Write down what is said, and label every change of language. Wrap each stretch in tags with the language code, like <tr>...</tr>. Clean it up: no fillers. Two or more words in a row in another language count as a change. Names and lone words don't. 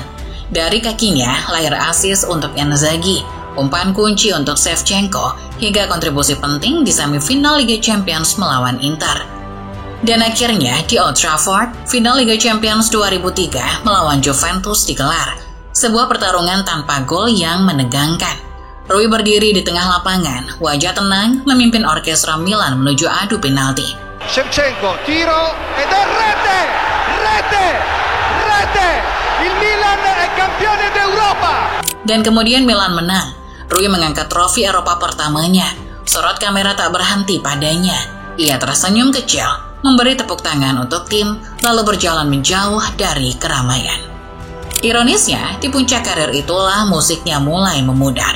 <id>Dari kakinya lahir assist untuk Inzaghi, umpan kunci untuk Shevchenko, hingga kontribusi penting di semifinal Liga Champions melawan Inter. Dan akhirnya di Old Trafford, final Liga Champions 2003 melawan Juventus digelar. Sebuah pertarungan tanpa gol yang menegangkan. Rui berdiri di tengah lapangan, wajah tenang, memimpin orkestra Milan menuju adu penalti.</id> <it>Shevchenko, tiro, ed è rete! Rete! Rete! Il Milan è campione d'Europa!</it> <id>Dan kemudian Milan menang. Rui mengangkat trofi Eropa pertamanya. Sorot kamera tak berhenti padanya. Ia tersenyum kecil, memberi tepuk tangan untuk tim, lalu berjalan menjauh dari keramaian. Ironisnya, di puncak karir itulah musiknya mulai memudar.</id>